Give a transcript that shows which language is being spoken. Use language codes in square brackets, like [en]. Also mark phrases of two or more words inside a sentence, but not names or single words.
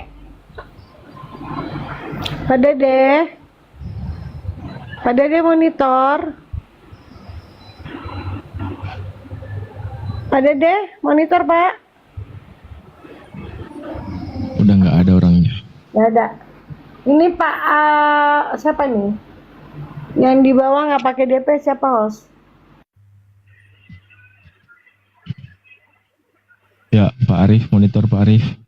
[id] Pak Dede. Pak Dede monitor. Pak Dede monitor Pak. Udah nggak ada orangnya. Nggak ada. Ini Pak siapa nih? Yang di bawah nggak pakai DP siapa host? Ya, Pak Arif, monitor Pak Arif.